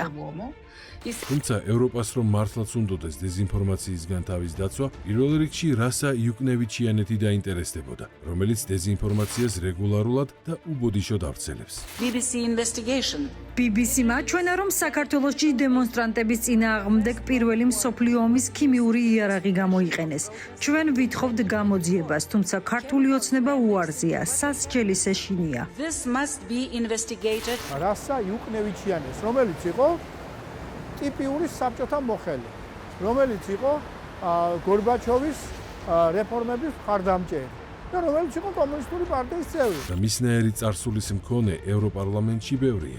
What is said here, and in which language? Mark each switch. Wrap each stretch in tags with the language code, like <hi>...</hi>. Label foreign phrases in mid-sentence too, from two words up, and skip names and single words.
<ka>თუმცა ევროპას რომ მართლაც უნდოდეს დეზინფორმაციისგან თავის დაცვა, პირველ რიგში რასა იუკნევიჩიანეთი დაინტერესდებოდა, რომელიც დეზინფორმაციას რეგულარულად და უბოდიშოდ ავრცელებს.</ka> <en>BBC investigation.</en> <ka>BBC-მა აჩვენა, რომ საქართველოში დემონსტრანტების წინააღმდეგ პირველი მსოფლიო ომის ქიმიური იარაღი გამოიყენეს. ჩვენ ვითხოვთ გამოძიებას, თუმცა ქართული ოცნება უარზია, სასჯელის ეშინია.</ka> <en>This must be investigated.</en> <ka>რასა იუკნევიჩიანეს, რომელიც იყო ტიპიური საბჭოთა მოხელე, რომელიც იყო გორბაჩოვის რეფორმების მხარდამჭერი და რომელიც იყო კომუნისტური პარტიის წევრი. და მისნაირი წარსულის მქონე ევროპარლამენტში ბევრია.</ka>